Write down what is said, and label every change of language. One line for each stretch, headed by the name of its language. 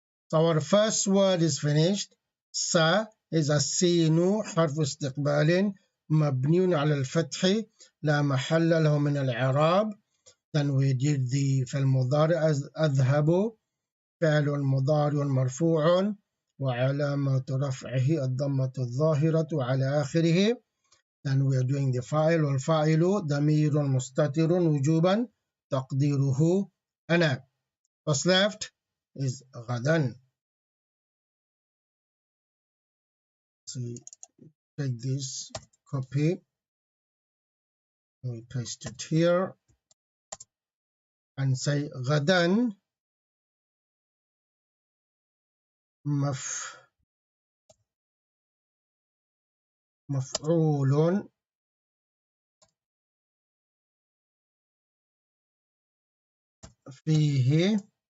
English: So our first word is finished.
Arabic: سا is السين حرف استقبال مبني على الفتح لا محل له من الإعراب.
English: Then we did the
Arabic: في المضارع أذهب فعل مضارع مرفوع وعلامة رفعه الضمة الظاهرة على آخره.
English: Then we are doing the
Arabic: فاعل والفاعل ضمير مستتر وجوبا تقديره أنا.
English: What's left is غدا. So take this copy, we paste it here and say
Arabic: غدا مفعول فيه.